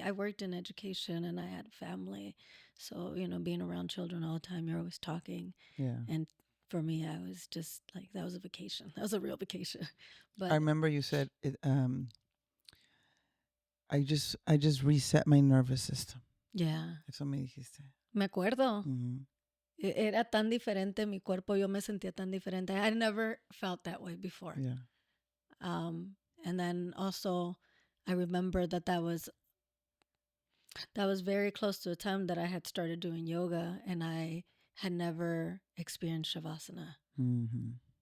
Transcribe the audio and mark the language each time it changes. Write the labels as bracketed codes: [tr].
[en] I worked in education, and I had family, so being around children all the time, you're always talking. Yeah. And for me, I was just like, that was a vacation. That was a real vacation. I But remember you said it. I just reset my nervous system. yeah, [es] Eso me dijiste. me acuerdo. Mm-hmm. Era tan diferente mi cuerpo. Yo me sentía tan diferente. [en] I never felt that way before. Yeah. Um, and then also, I remember that was very close to a time that I had started doing yoga, and I had never experienced shavasana, Mm-hmm.